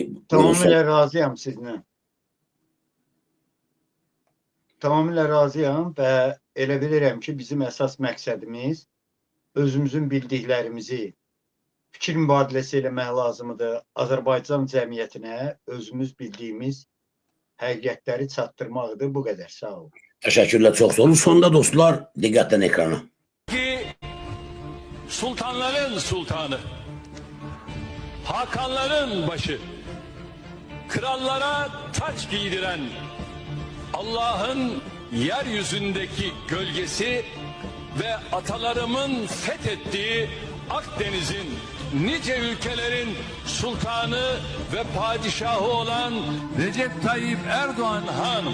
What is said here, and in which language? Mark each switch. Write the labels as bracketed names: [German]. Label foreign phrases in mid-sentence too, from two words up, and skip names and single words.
[Azerbaijani] Tamamilə razıyam sizinlə. Tamamilə razıyam və elə bilirəm ki, bizim əsas məqsədimiz özümüzün bildiklərimizi fikir mübadiləsi eləmək lazımdır. Azərbaycan cəmiyyətinə özümüz bildiyimiz həqiqətləri çatdırmaqdır. Bu qədər. Sağ olun. Təşəkkürlər, çox sağ olun. Sonda dostlar, diqqətlə ekrana. [Turkish] Sultanların sultanı, hakanların başı, krallara taç giydiren, Allah'ın yeryüzündeki gölgesi ve atalarımın fethettiği Akdeniz'in nice ülkelerin sultanı ve padişahı olan Recep Tayyip Erdoğan Hanım.